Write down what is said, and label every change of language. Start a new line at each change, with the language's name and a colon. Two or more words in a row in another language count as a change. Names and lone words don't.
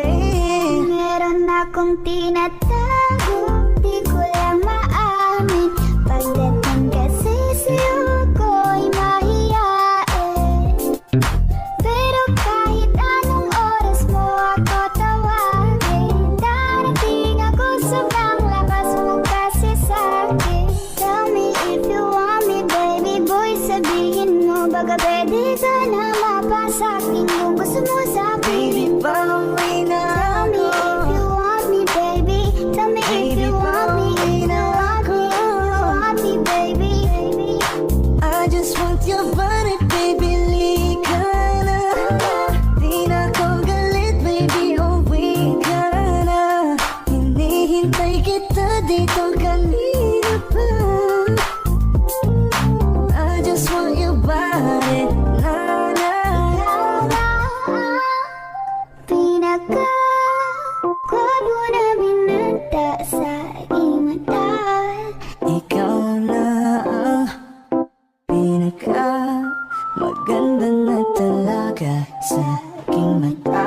Filipino: Meron akong tinatago, di ko lang maamin. Pagdating kasi sa'yo ko'y mahiyain. Pero kahit anong oras mo ako tawagin, darating ako sobrang lakas mo kasi sa'kin.
English: Tell me if you want me, baby boy,
Filipino: sabihin mo baga pwede ka na mapasakin kung gusto mo sa'kin. Baby, pauwi na
English: Tell me
Filipino: ako.
English: if you want me, baby. Tell me if you want me, if you want me, baby. I just want your body, baby,
Filipino: lika na. Di na ko galit, baby, uwi ka na. Hinihintay kita dito kanina pa.
English: I just want your body,
Filipino: na na. Pinaka-gwapo na binata sa aking mata. Ikaw na ang pinaka maganda na talaga sa aking mata.